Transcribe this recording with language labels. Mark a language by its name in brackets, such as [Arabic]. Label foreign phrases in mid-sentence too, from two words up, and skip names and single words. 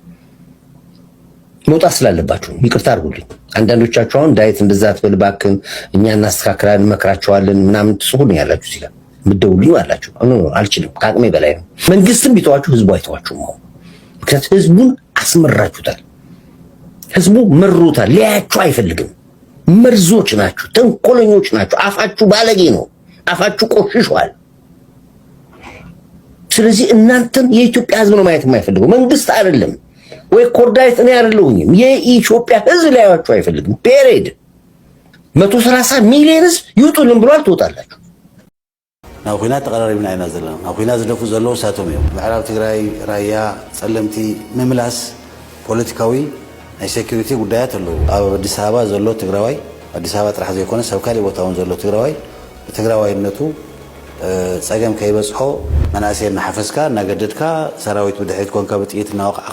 [Amharic] መውጣት ስላለባችሁ ይቅርታ አድርጉልኝ። አንዳንዶቻችሁ አሁን ዳይት እንደዛ አትበልባክን እኛ እናስተካክላለን መክራቸዋለን ምናምን ትጽፉልኝ ያላችሁ ሲላ ምደውልኝ አላችሁ። አልችልም፣ ከአቅሜ በላይ ነው። መንግስትም ቢተዋችሁ ህዝቡ አይተዋችሁም። ምክንያቱም ህዝቡን አስመራችሁታል። ህዝቡ መሮታል። ሊያያችሁ አይፈልግም። መርዞች ናችሁ፣ ተንኮለኞች ናችሁ። አፋችሁ ባለጌ ነው። አፋችሁ ቆሽሿል። ስለዚህ እናንተን የኢትዮጵያ ህዝብ ነው ማየት የማይፈልገው፣ መንግስት አይደለም ወይ ኮርዳይት እኔ አይደለሁኝም። የኢትዮጵያ ህዝብ ሊያያችሁ አይፈልግም። ፔሬድ 130 ሚሊዮን ህዝብ ይውጡልን ብሏል። ትወጣላችሁ። [Tigrinya] ናብ ኩናት ተቀራሪብና ኢና ዘለና ናብ ኩናት ዝደፉ ዘለዉ ሳቶም እዮም። ምዕራብ ትግራይ ራያ ፀለምቲ ምምላስ ፖለቲካዊ ናይ ሴኩሪቲ ጉዳያት ኣለዉ። ኣብ ኣዲስ ኣበባ ዘሎ ትግራዋይ ኣዲስ ኣበባ ጥራሕ ዘይኮነ ሰብ ካሊእ ቦታ እውን ዘሎ ትግራዋይ ብትግራዋይነቱ ፀገም ከይበፅሖ መናእሰይ እናሓፈስካ እናገደድካ ሰራዊት ብድሕሪት ኮንካ ብጥይት እናወቕዕኻ